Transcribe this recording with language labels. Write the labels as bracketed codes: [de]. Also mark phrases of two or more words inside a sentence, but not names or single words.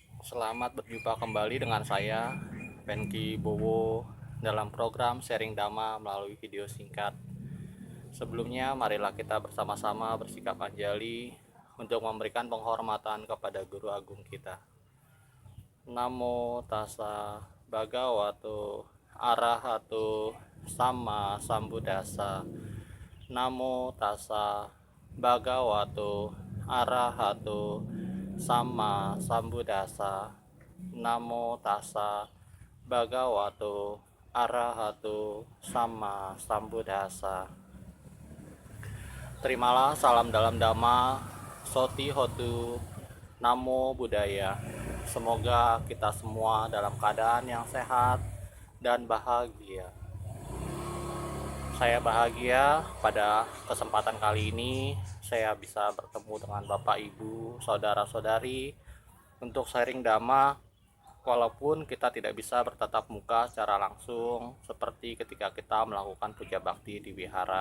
[id] Selamat berjumpa kembali dengan saya, Pengki Bowo, dalam program sharing Dhamma melalui video singkat. Sebelumnya, marilah kita bersama-sama bersikap anjali untuk memberikan penghormatan kepada Guru Agung kita. [pi] Namo tassa bhagavato arahato sama sambuddhassa. Namo tassa bhagavato arahato sama sambuddhassa. Namo tassa bhagavato arahato sama sambuddhassa. [id] Terimalah salam dalam Dhamma, [pi] Soti Hotu, Namo Buddhaya. [id] Semoga kita semua dalam keadaan yang sehat dan bahagia. Saya bahagia pada kesempatan kali ini saya bisa bertemu dengan Bapak Ibu, saudara-saudari untuk sharing Dhamma, walaupun kita tidak bisa bertatap muka secara langsung seperti ketika kita melakukan puja bakti di wihara.